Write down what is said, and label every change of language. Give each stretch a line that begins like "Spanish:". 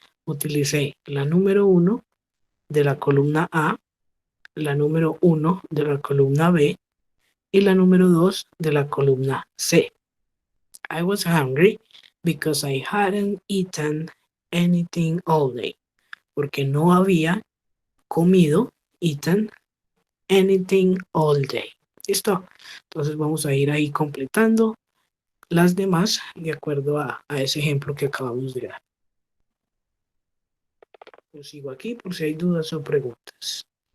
Spanish: Utilicé la número 1 de la columna A, la número 1 de la columna B y la número 2 de la columna C.
English: I was hungry because I hadn't eaten anything all day.
Spanish: Porque no había comido, eaten,
English: anything all day.
Spanish: ¿Listo? Entonces vamos a ir ahí completando las demás de acuerdo a ese ejemplo que acabamos de dar. Yo sigo aquí por si hay dudas o preguntas.